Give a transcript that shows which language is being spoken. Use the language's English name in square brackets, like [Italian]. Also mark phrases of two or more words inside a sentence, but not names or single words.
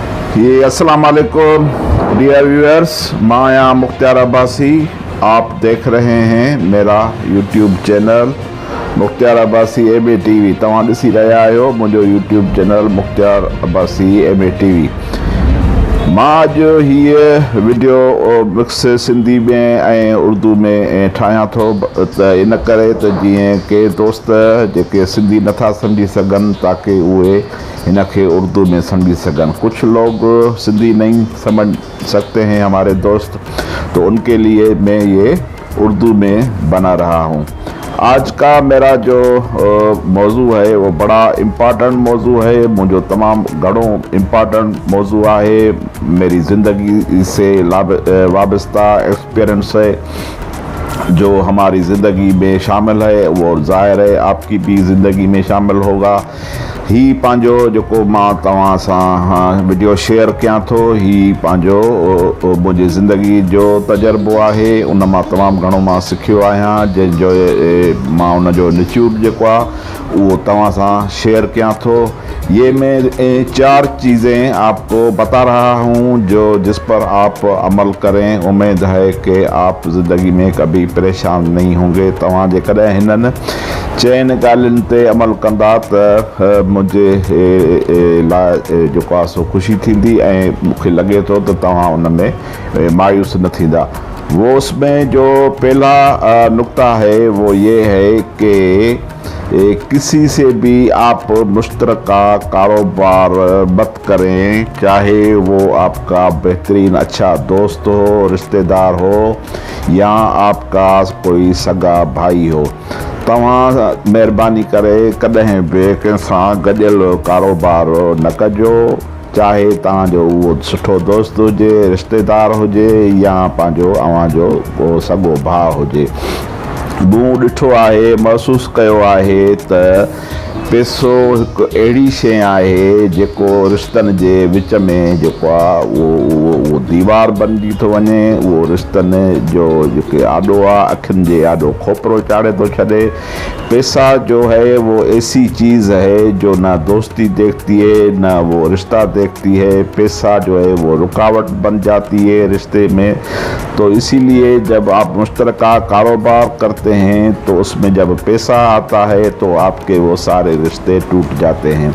[Urdu] یہ [Arabic] السلام عليكم [English] dear viewers, [Urdu] میں آیا مختار عباسی. آپ دیکھ رہے ہیں میرا [English] YouTube channel [Urdu] مختار عباسی MA TV. [Sindhi] तव्हां ॾिसी रहिया आहियो मुंहिंजो [English] YouTube channel [Sindhi] मुख्तार अब्बासी MA TV। मां अॼु हीअ वीडियो मिक्स सिंधी में ऐं उर्दू में ठाहियां थो, त इन करे त जीअं के दोस्त जेके सिंधी नथा सम्झी सघनि ताकि उहे हिन खे उर्दू में समझ सकन। [Urdu] کچھ لوگ سندھی نہیں سمجھ سکتے ہیں ہمارے دوست، تو ان کے لیے میں یہ اردو میں بنا رہا ہوں. آج کا میرا جو موضوع ہے وہ بڑا امپورٹنٹ موضوع ہے، مجھے [Sindhi] तमाम घणो [Urdu] امپورٹنٹ موضوع ہے، میری زندگی سے وابستہ ایکسپیرینس ہے جو ہماری زندگی میں شامل ہے، وہ ظاہر ہے آپ کی بھی زندگی میں شامل ہوگا. [Sindhi] ही पांजो जो मां तव्हां सां [English] video share [Sindhi] कयां थो, ही पांजो मुंहिंजी ज़िंदगी जो तजर्बो आहे, उन मां तमामु घणो मां सिखियो आहियां, जंहिंजो मां उन जो निचोड़ जेको आहे वो तव्हां सां शेयर कयां थो। [Urdu] یہ میں 4 چیزیں آپ کو بتا رہا ہوں جو جس پر آپ عمل کریں. امید ہے کہ آپ زندگی میں کبھی پریشان نہیں ہوں گے. [Sindhi] तव्हां जेकॾहिं हिननि 4 ॻाल्हियुनि ते अमल कंदा त मुझे लाइ जेको आहे सो ख़ुशी थींदी ऐं मूंखे लॻे थो त तव्हां उन में मायूस न थींदा। [Urdu] وہ اس میں جو پہلا نکتہ ہے وہ یہ ہے کہ کسی سے بھی آپ مشترکہ کاروبار مت کریں، چاہے وہ آپ کا بہترین اچھا دوست ہو، رشتہ دار ہو یا آپ کا کوئی سگا بھائی ہو. [Sindhi] तव्हां महिरबानी करे कॾहिं बि कंहिंसां गॾियल कारोबार न कजो, चाहे तव्हांजो उहो सुठो दोस्त हुजे, रिश्तेदार हुजे या पंहिंजो अव्हांजो को सॻो भाउ हुजे। मूं ॾिठो आहे, महसूसु कयो आहे त पैसो हिकु अहिड़ी शइ आहे जेको रिश्तनि जे विच में जेको आहे उहो दीवार बणिजी थो वञे। उहो रिश्तनि जो जेके आॾो आहे अखियुनि जे आॾो खोपरो चाढ़े थो छॾे। [Urdu] پیسہ جو ہے وہ ایسی چیز ہے جو نہ دوستی دیکھتی ہے نہ وہ رشتہ دیکھتی ہے. پیسہ جو ہے وہ رکاوٹ بن جاتی ہے رشتے میں. تو اسی لیے جب آپ مشترکہ کاروبار کرتے ہیں تو اس میں جب پیسہ آتا ہے تو آپ کے وہ سارے رشتے ٹوٹ جاتے ہیں.